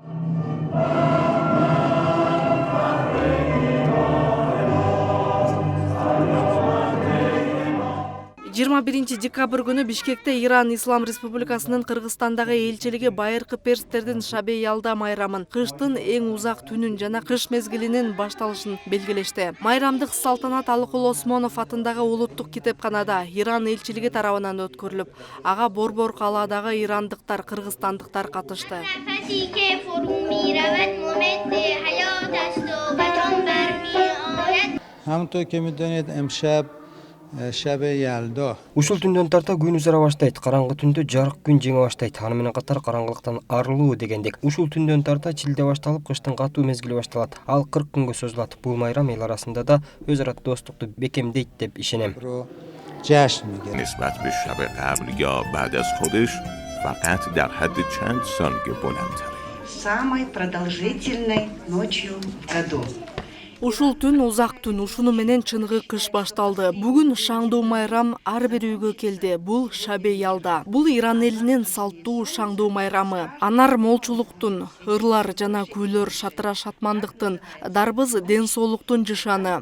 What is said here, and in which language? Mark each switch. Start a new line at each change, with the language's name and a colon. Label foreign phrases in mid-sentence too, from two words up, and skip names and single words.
Kyrgyz: 21 декабрь күнү Бишкекте Иран Ислам Республикасынын Кыргызстандагы элчилиги байыркы перстердин Шабе Ялда майрамын, кыштын эң узак түнүн жана кыш мезгилинин башталышын белгилешти. Майрамдык салтанат Алыкул Осмонов атындагы улуттук китепканада Иран элчилиги тарабынан өткөрүлүп, ага борбор калаадагы ирандыктар, кыргызстандыктар катышты.
Persian: همونطور که میدونید امشب شب یلدا.
Kyrgyz: Ушул түндөн тарта күн узара баштайт. Караңгы түндө жарык күн жеңе баштайт. Аны менен катар караңгылыктан арылуу дегендек. Ушул түндөн тарта Чилде башталып, кыштын катуу мезгили башталат. Ал 40 күнгө созулат. Бул майрам эл арасында да өз ара достукту бекемдейт деп ишенем.
Persian: جشن میگیره. نسبت به شب قبل یا بعد از خودش فقط در حد چند ثانیه بلندتره.
Russian: Самой продолжительной ночью в году.
Kyrgyz: Ушул түн узак түн, ушуну менен чыныгы кыш башталды. Бүгүн шаңдуу майрам ар бир үйгө келди. Бул Шабе Ялда. Бул Иран элинин салттуу шаңдуу майрамы. Анар молчулуктун, ырлар жана күүлөр шатыра шатмандыктын, дарбыз ден соолуктун жышаны.